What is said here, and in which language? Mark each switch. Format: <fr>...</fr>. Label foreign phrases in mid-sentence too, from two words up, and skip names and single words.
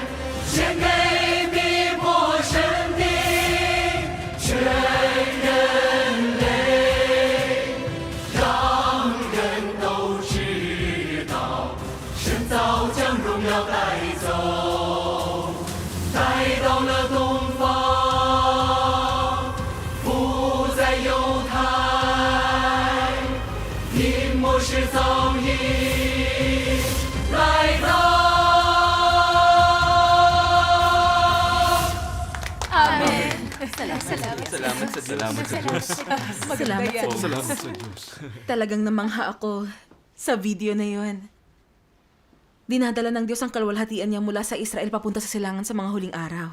<zh>献给逼迫神的全人类，让人都知道神早将荣耀带走，带到了东方，不在犹太，因末世早已来到。</zh> <tl>Amen. Salamat sa Diyos. Salamat sa Diyos. Salamat sa Diyos. Talagang namangha ako sa video na yon. Dinadala ng Diyos ang kalwalhatian niya mula sa Israel papunta sa silangan sa mga huling araw.</tl>